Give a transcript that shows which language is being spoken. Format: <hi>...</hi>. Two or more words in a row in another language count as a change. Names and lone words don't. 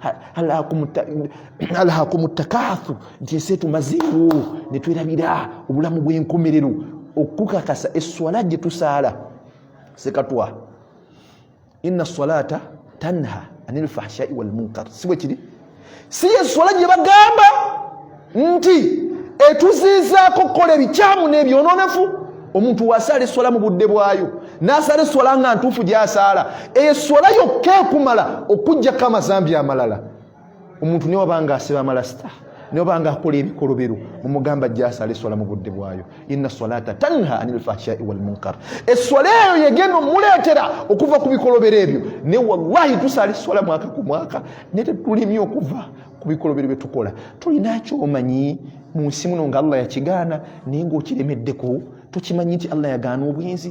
<ar>ألهاكم التكاثر</ar> <lg>nti ensi etumazeewo ne twerabira obulamu bw'enkomerero okukakasa eswala gye tusaala sekatwa</lg> <ar>إن الصلاة تنهى عن الفحشاء والمنكر</ar> <lg>sibwe kiri si eswala gye bagamba nti etuziizaako kukola ebikyamu n'ebyononefu omuntu wasaala eswala mu budde bwayo n'asaala eswala nga ntuufu gy'asaala eswala yokka ekumala okuggyako amazambi amalala omuntu ne wabanga aseba amalasita ne wabanga akola ebikolobero mumugamba gy'asaala eswala mu budde bwayo</lg> <ar>إن الصلاة تنهى عن الفحشاء والمنكر</ar> <lg>eswala eyo yegenda omuleetera okuva ku bikolobero ebyo ne wallahi tusaala eswala mwaka ku mwaka ne tetulimye okuva ku bikolobero bye tukola tulina kyomanyi mu nsi muno nga Allah yakigaana naye ng'okiremeddeko tokimanyi nti Allah yagaana obwenzi</lg>